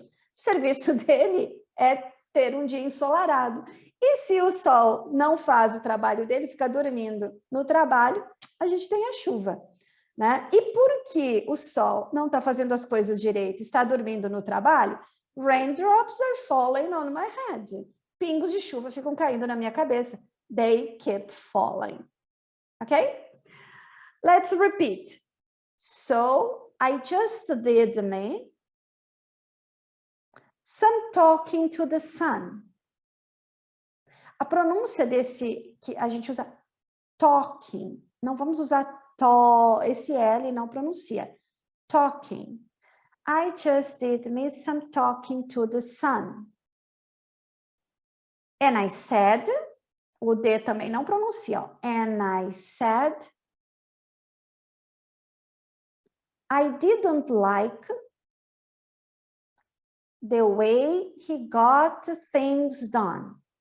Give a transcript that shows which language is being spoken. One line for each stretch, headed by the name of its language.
Portuguese: O serviço dele é ter um dia ensolarado. E se o sol não faz o trabalho dele, fica dormindo no trabalho, a gente tem a chuva. Né? E por que o sol não está fazendo as coisas direito, está dormindo no trabalho?
English: Raindrops are falling on my head.
Portuguese: Pingos de chuva ficam caindo na minha cabeça.
English: They keep falling. Ok? Let's repeat. So, I just did me some talking to the sun.
Portuguese: A pronúncia desse, que a gente usa talking, não vamos usar esse L não pronuncia.
English: Talking. I just did me some talking to the sun. And I said,
Portuguese: o D também não pronuncia. Ó.
English: And I said, I didn't like the way he got things done.